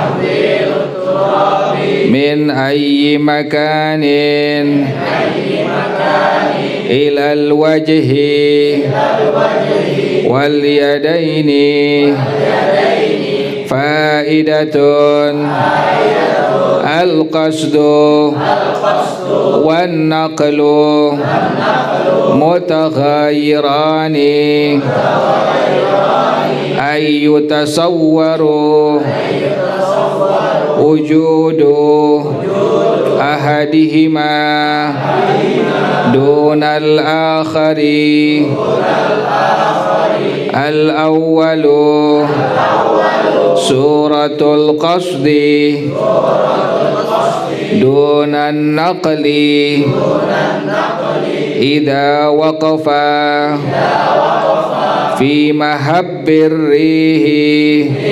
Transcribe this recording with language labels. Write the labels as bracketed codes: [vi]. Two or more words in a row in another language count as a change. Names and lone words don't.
[ar] من أي مكان إلى الوجه واليدين فائدة القصد والنقل متغايران أي يتصور وجود أحدهما دون الآخر الأول صورة القصد دون النقل إذا وقف في مهب الريح